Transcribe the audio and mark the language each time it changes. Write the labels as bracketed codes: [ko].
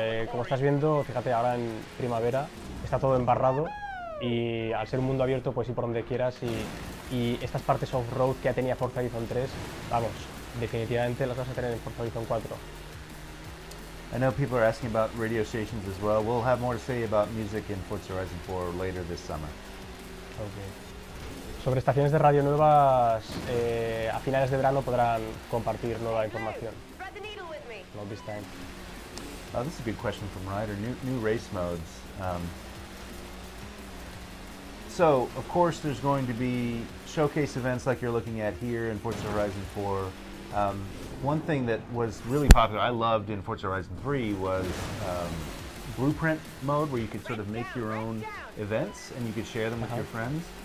[es] Como estás viendo, fíjate, ahora en primavera está todo embarrado y al ser un mundo abierto puedes ir por donde quieras y estas partes off-road que ya tenía Forza Horizon 3, vamos, definitivamente las vas a tener en Forza Horizon 4. [en] I know people are asking about radio stations as well. We'll have more to say about music in Forza Horizon 4 later this summer. Okay. [es] Sobre estaciones de radio nuevas, a finales de verano podrán compartir nueva información. [en] Not this time. This is a good question from Ryder. New race modes. So, of course, there's going to be showcase events like you're looking at here in Forza Horizon 4. One thing that was really popular, I loved in Forza Horizon 3, was blueprint mode, where you could sort of make your own events and you could share them with your friends.